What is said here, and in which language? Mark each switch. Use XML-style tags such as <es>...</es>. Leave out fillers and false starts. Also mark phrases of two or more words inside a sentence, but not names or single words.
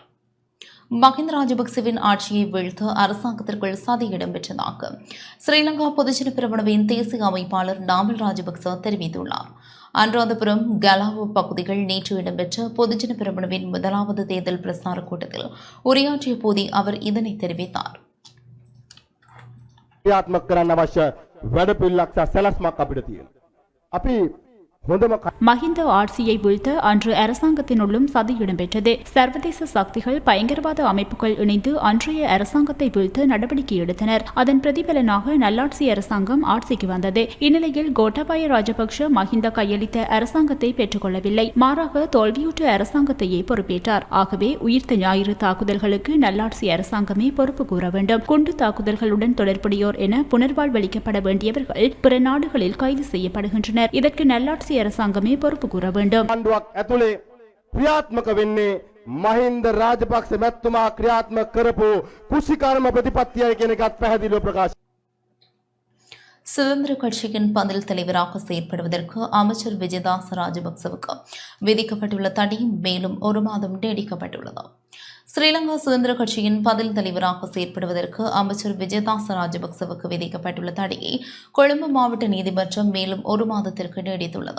<ta>மஹிந்த ராஜபக்சவின் ஆட்சியை வீழ்த்த அரசாங்கத்திற்குள் சதி இடம்பெற்றதாக ஸ்ரீலங்கா பொதுஜன பெரமுனவின் தேசிய அமைப்பாளர் நாமல் ராஜபக்ச தெரிவித்துள்ளார். அனுராதபுரம் கலாவோ பகுதிகள் நேற்று இடம்பெற்ற பொதுஜன பெரமுனவின் முதலாவது தேர்தல் பிரசார கூட்டத்தில் உரையாற்றிய போதே அவர் இதனை தெரிவித்தார்.</ta> <si>ක්‍රියාත්මක කරන්න අවශ්‍ය වැඩපිළිවෙලක් සහ සැලැස්මක් අපිට තියෙනවා. අපි</si> <ta>மஹிந்த ஆட்சியை வீழ்த்த அன்று அரசாங்கத்தினுள்ளும் சதி இடம்பெற்றது. சர்வதேச சக்திகள் பயங்கரவாத அமைப்புகள் இணைந்து அன்றைய அரசாங்கத்தை வீழ்த்த நடவடிக்கை எடுத்தனர். அதன் பிரதிபலனாக நல்லாட்சி அரசாங்கம் ஆட்சிக்கு வந்தது. இந்நிலையில் கோட்டாபாய ராஜபக்ஷ மஹிந்த கையளித்த அரசாங்கத்தை பெற்றுக்கொள்ளவில்லை. மாறாக தோல்வியுற்ற அரசாங்கத்தையே பொறுப்பேற்றார். ஆகவே உயிர்த்த ஞாயிறு தாக்குதல்களுக்கு நல்லாட்சி அரசாங்கமே பொறுப்பு கூற வேண்டும். குண்டு தாக்குதல்களுடன் தொடர்புடையோர் என புனர்வாழ்வளிக்கப்பட வேண்டியவர்கள் பிற நாடுகளில் கைது செய்யப்படுகின்றனர். இதற்கு நல்லாட்சி அரசாங்கமே பொறுப்பு கூற வேண்டும்.</ta> <si>ආණ්ඩුවක් ඇතුලේ ක්‍රියාත්මක වෙන්නේ මහින්ද රාජපක්ෂ මැතිතුමා ක්‍රියාත්මක කරපු කුෂිකර්ම ප්‍රතිපත්තියයි කියන එකත් පැහැදිලිව ප්‍රකාශ.</si> <ta>சுதந்திர கட்சியின் பதில் தலைவராக செயற்படுவதற்கு அமைச்சர் விஜயதாச ராஜபக்சவுக்கு விதிக்கப்பட்டுள்ள தடை மேலும் 1 மாதம் நீடிக்கப்பட்டுள்ளது. ஸ்ரீலங்கா சுதந்திர கட்சியின் பதில் தலைவராக செயற்படுவதற்கு அமைச்சர் விஜயதாச ராஜபக்சவுக்கு விதிக்கப்பட்டுள்ள தடையை கொழும்பு மாவட்ட நீதிமன்றம் மேலும் 1 மாதத்திற்கு நீடித்துள்ளது.</ta>